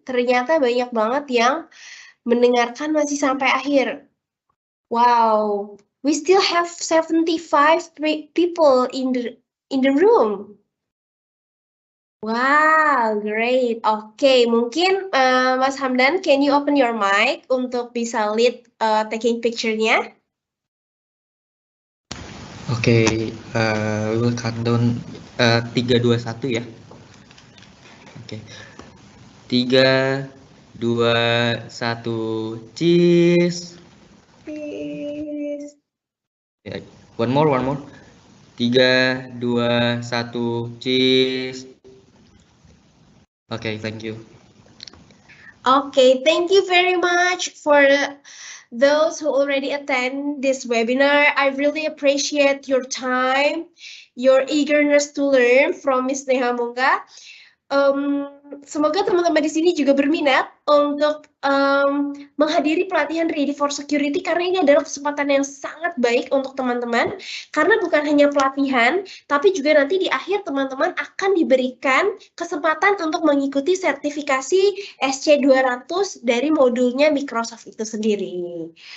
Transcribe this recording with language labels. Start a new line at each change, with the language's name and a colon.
Indonesian: Ternyata banyak banget yang mendengarkan masih sampai akhir.
English: Wow, we still have 75 people in the room. Wow, great.
Indonesian: Oke, mungkin
English: Mas Hamdan, can you open your mic
Indonesian: untuk bisa
English: lead taking picture-nya? Oke, we will count down 3, 2, 1 ya. Oke. 3, 2, 1, cheese. Cheese. Ya, one more. 3, 2, 1, cheese. Okay, thank you. Okay, thank you very much for those who already attend this webinar. I really appreciate your time, your eagerness to learn from Miss Neha Mungga.
Indonesian: Semoga teman-teman di sini juga berminat untuk menghadiri pelatihan Ready for Security, karena ini adalah kesempatan yang sangat baik untuk teman-teman, karena bukan hanya pelatihan, tapi juga nanti di akhir teman-teman akan diberikan kesempatan untuk mengikuti sertifikasi SC200 dari modulnya Microsoft itu sendiri.